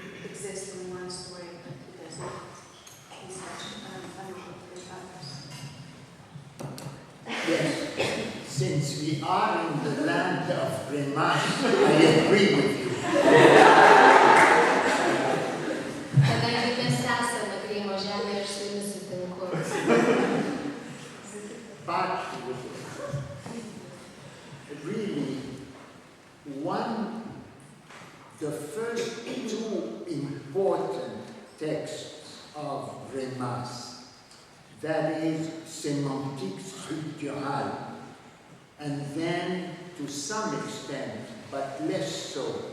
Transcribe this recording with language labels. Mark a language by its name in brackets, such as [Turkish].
[English] Exist in one story, but it does not. He's such unusual others. Yes, since we are in the land of Grimas, I agree with you. [Lithuanian] Kadangi mes esame Greimo žemėje, aš su jumis sutinku. [English] But really, the first two important texts of Grimas, that is Sémantique structurale, and then to some extent, but less so,